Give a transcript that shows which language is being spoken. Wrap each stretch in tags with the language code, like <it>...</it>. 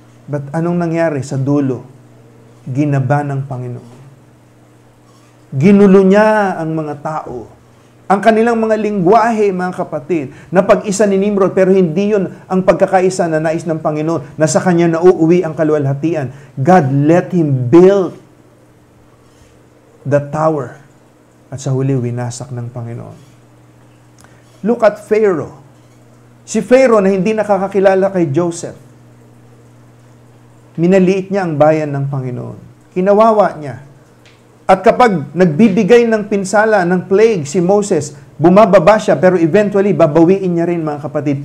<tl>But anong nangyari sa dulo? Ginaba ng Panginoon. Ginulo niya ang mga tao. Ang kanilang mga lingwahe, mga kapatid, na pag-isa ni Nimrod, pero hindi yun ang pagkakaisa na nais ng Panginoon, na sa kanya nauuwi ang kaluwalhatian.</tl> <en>God let him build the tower.</en> <tl>At sa huli, winasak ng Panginoon.</tl> <en>Look at Pharaoh.</en> <tl>Si Pharaoh na hindi nakakakilala kay Joseph. Minaliit niya ang bayan ng Panginoon. Kinawawa niya. At kapag nagbibigay ng pinsala, ng plague si Moses, bumababa siya, pero eventually, babawiin niya rin, mga kapatid.</tl>